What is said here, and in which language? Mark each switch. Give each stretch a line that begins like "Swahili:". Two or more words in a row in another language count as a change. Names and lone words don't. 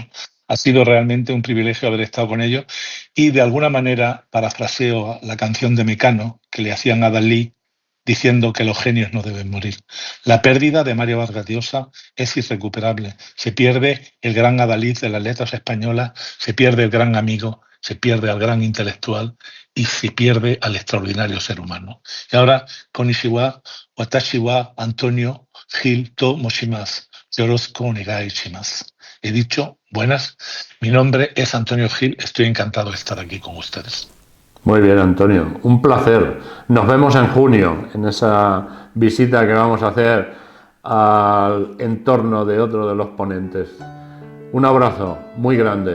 Spanish: Ha sido realmente un privilegio haber estado con ellos y de alguna manera parafraseo la canción de Mecano que le hacían a Dalí diciendo que los genios no deben morir. La pérdida de Mario Vargas Llosa es irrecuperable. Se pierde el gran adalid de las letras españolas, se pierde el gran amigo, se pierde al gran intelectual y se pierde al extraordinario ser humano. Y ahora,
Japanese: こんにちは、私は Antonio Gil と申します. よろしくお願いします.
Spanish: He dicho, buenas, mi nombre es Antonio Gil, estoy encantado de estar aquí con ustedes. Muy bien, Antonio, un placer. Nos vemos en junio, en esa visita que vamos a hacer al entorno de otro de los ponentes. Un abrazo muy grande.